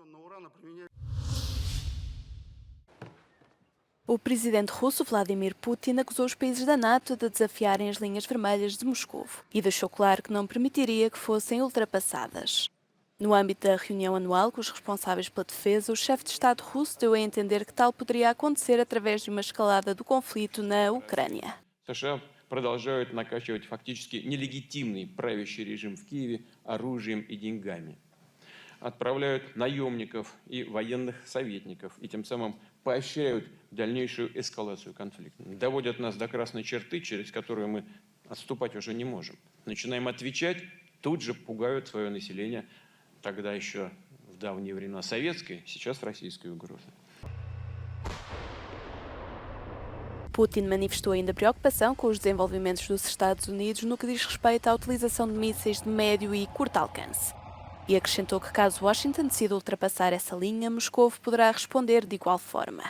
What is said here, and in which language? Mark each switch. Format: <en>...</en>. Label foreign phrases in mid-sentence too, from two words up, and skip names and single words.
<pt>O presidente russo Vladimir Putin acusou os países da NATO de desafiarem as linhas vermelhas de Moscovo e deixou claro que não permitiria que fossem ultrapassadas. No âmbito da reunião anual com os responsáveis pela defesa, o chefe de Estado russo deu a entender que tal poderia acontecer através de uma escalada do conflito na Ucrânia.</pt> <ru>США продолжают накачивать фактически нелегитимный правящий режим в Киеве оружием и деньгами. Отправляют наемников и военных советников и тем самым поощряют дальнейшую эскалацию конфликта. Доводят нас до красной черты, через которую мы отступать уже не можем. Начинаем отвечать, тут же пугают свое население, тогда еще в давние времена советской, сейчас российской угрозы.</ru> <pt>Putin manifestou ainda preocupação com os desenvolvimentos dos Estados Unidos no que diz respeito à utilização de mísseis de médio e curto alcance. E acrescentou que caso Washington decida ultrapassar essa linha, Moscou poderá responder de igual forma.</pt>